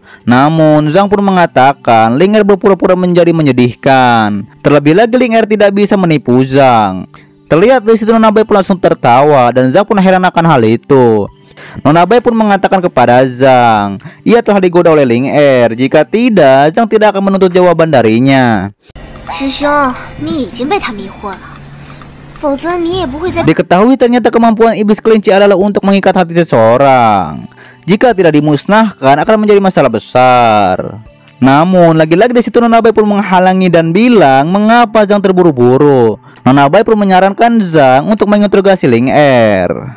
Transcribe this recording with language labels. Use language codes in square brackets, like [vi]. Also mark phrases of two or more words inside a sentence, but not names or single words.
[id] Namun Zhang pun mengatakan Ling Er berpura-pura menjadi menyedihkan. Terlebih lagi Ling Er tidak bisa menipu Zhang. Terlihat di situ Nona Bai pun langsung tertawa dan Zhang pun heran akan hal itu. Nona Bai pun mengatakan kepada Zhang ia telah digoda oleh Ling Er. Jika tidak, Zhang tidak akan menuntut jawaban darinya. [zh] 师兄，你已经被他迷惑了，否则你也不会在。 [id] Diketahui ternyata kemampuan iblis kelinci adalah untuk mengikat hati seseorang. Jika tidak dimusnahkan akan menjadi masalah besar. Namun lagi-lagi di situ Nona Bai pun menghalangi dan bilang mengapa Zhang terburu-buru. Nona Bai pun menyarankan Zhang untuk menginterogasi Ling Er.